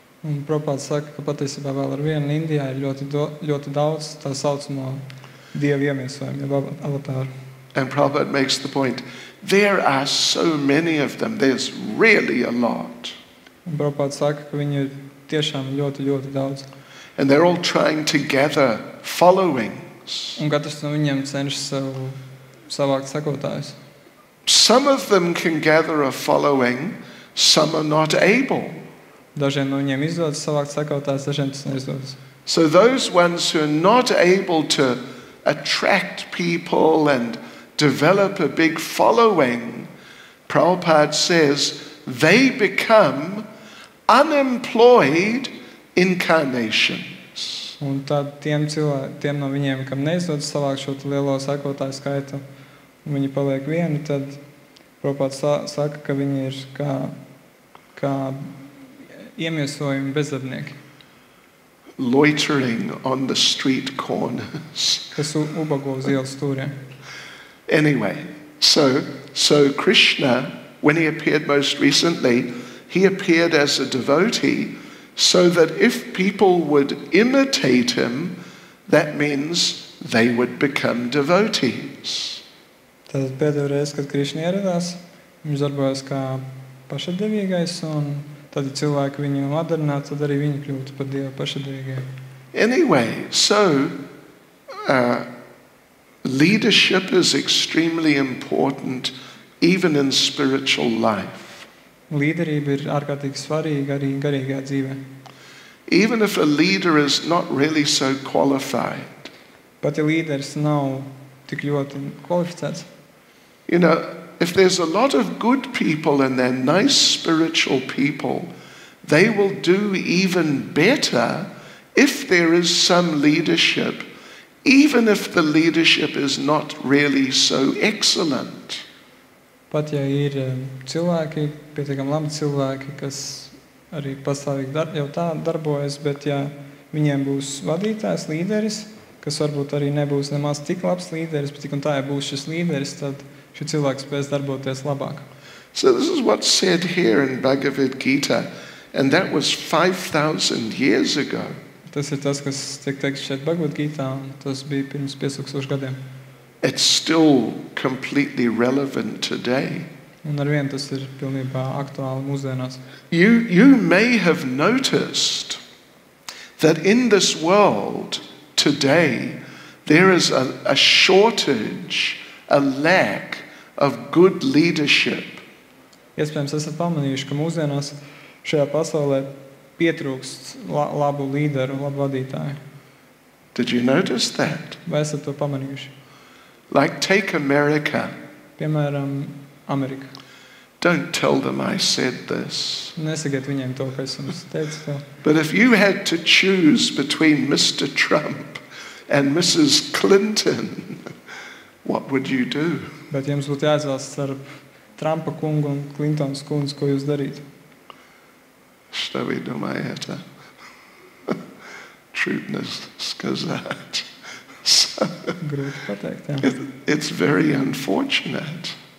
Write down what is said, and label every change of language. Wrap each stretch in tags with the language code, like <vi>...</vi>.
<lv>Un Prabhupada saka, ka patiesībā vēl ar vienu Indijā ir ļoti daudz tā saucamo Dieva iemiesojumu, jeb avatāru.</lv> <en>And Prabhupada makes the point, there are so many of them, there's really a lot.</en> <lv>Un Prabhupada saka, ka viņi ir tiešām ļoti daudz.</lv> <en>And they're all trying to gather followings.</en> <lv>Un katrs no viņiem cenšas savākt sekotājus.</lv> <en>Some of them can gather a following, some are not able.</en> <lv>Dažiem no viņiem izdodas savākt sekotājus, dažiem tas neizdodas.</lv> <en>So those ones who are not able to attract people and develop a big following, Prabhupada says, they become unemployed incarnations.</en> <lv>Un tad tiem no viņiem, kam neizdodas savākt šo lielo sekotāju skaitu, un viņi paliek vieni, tad Prabhupada saka, ka viņi ir kā iemiesojumi bezdarbnieki.</lv> <en>Loitering on the street corners.</en> <lv>Kas ubago uz ielas stūriem.</lv> <en>Anyway, so Krishna, when he appeared most recently, he appeared as a devotee, so that if people would imitate him, that means they would become devotees.</en> <lv>Tad pēdējo reizi, kad Krišna ieradās, viņš darbojas kā pašatdevīgais, un tad, ja cilvēki viņu atdarinātu, tad arī viņi kļūtu par Dievu pašatdevīgiem.</lv> <en>Anyway, so leadership is extremely important even in spiritual life.</en> <lv>Līderība ir ārkārtīgi svarīga arī garīgajā dzīvē.</lv> <en>Even if a leader is not really so qualified.</en> <lv>Pat ja līderis nav tik ļoti kvalificēts.</lv> <en>You know, if there's a lot of good people and they're nice spiritual people, they will do even better if there is some leadership, even if the leadership is not really so excellent.</en> <lv>Pat ja ir cilvēki, pietiekami labi cilvēki, kas arī pastāvīgi jau tā darbojas, bet ja viņiem būs vadītājs, līderis, kas varbūt arī nebūs nemaz tik labs līderis, bet tik un tā, ja būs šis līderis, tad šis cilvēks spēs darboties labāk.</lv> <en>So this is what's said here in Bhagavad Gita, and that was 5,000 years ago.</en> <lv>Tas ir tas, kas tiek teikts šeit Bhagavad Gitā, un tas bija pirms 5000 gadiem.</lv> <en>It's still completely relevant today.</en> <lv>Un arvien tas ir pilnībā aktuāli mūsdienās.</lv> <en>You may have noticed that in this world today there is a shortage, a lack of good leadership.</en> <lv>Iespējams, esat pamanījuši, ka mūsdienās šajā pasaulē pietrūkst labu līderu, labu vadītāju.</lv> <en>Did you notice that?</en> <lv>Vai esat to pamanījuši?</lv> <en>Like take America.</en> <lv>Piemēram, Amerika.</lv> <en>Don't tell them I said this.</en> <lv>Nesakiet viņiem to, ka es jums teicu to.</lv> <en>But if you had to choose between Mr. Trump and Mrs. Clinton, what would you do?</en> <lv>Bet jums būtu jāizvēlas starp Trumpa kungu un Klintons kundzi, ko jūs darītu?</lv> <ru>Что вы думаете? Трудно сказать.</ru> <lv>Grūti pateikt, jā.</lv> <en>It's very unfortunate.</en>